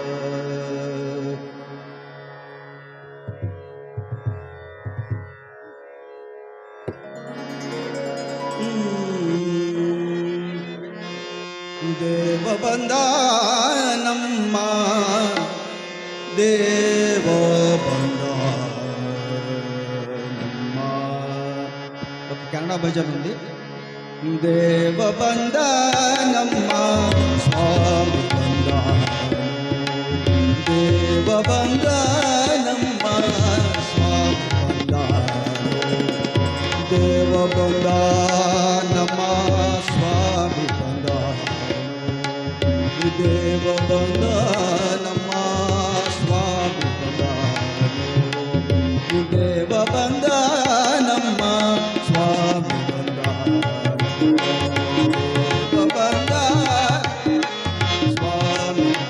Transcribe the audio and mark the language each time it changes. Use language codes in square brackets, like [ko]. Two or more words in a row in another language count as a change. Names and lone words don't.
[kn] ದೇವ ಬಂದ ನಮ್ಮ ದೇವ ಬಂದ ನಮ್ಮ. [te] ఒక కన్నడ భజన ఉంది. [kn] దేవ ಬಂದ ನಮ್ಮ ಸ್ವಾಮಿ ಬಂದ, ದೇವ ಬಂದ ನಮ್ಮ ಸ್ವಾಮಿ ಬಂದ, ದೇವ ಬಂದ ನಮ್ಮ ಸ್ವಾಮಿ ಬಂದ, ದೇವ ಬಂದ ನಮ್ಮ ಸ್ವಾಮಿ ಬಂದ, ದೇವ ಬಂದ ನಮ್ಮ ಸ್ವಾಮಿ ಬಂದ, ದೇವ ಬಂದ ಸ್ವಾಮಿ.